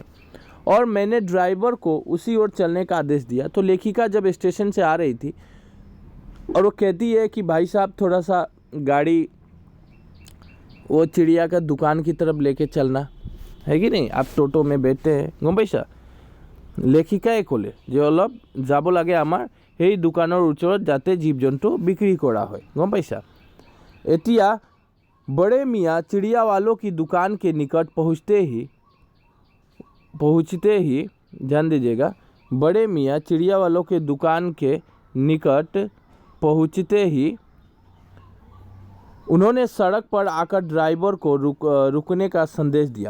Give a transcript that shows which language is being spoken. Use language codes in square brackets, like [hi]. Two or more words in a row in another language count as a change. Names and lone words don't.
[hi] और मैंने ड्राइवर को उसी ओर चलने का आदेश दिया। तो लेखिका जब स्टेशन से आ रही थी और वो कहती है कि भाई साहब थोड़ा सा गाड़ी वो चिड़िया का दुकान की तरफ लेके चलना है कि नहीं, आप टोटो में बैठते हैं [as] গম পাইছা। লেখিকাই ক'লে যে অলপ যাব লাগে আমাৰ সেই দোকানৰ ওচৰত যাতে জীৱ জন্তু বিক্ৰী কৰা হয়, গম পাইছা। [hi] এতিয়া बड़े मियाँ चिड़िया वालों की दुकान के निकट पहुँचते ही ध्यान दीजिएगा, बड़े मियाँ चिड़िया वालों के दुकान के निकट पहुँचते ही उन्होंने सड़क पर आकर ड्राइवर को रुकने का संदेश दिया।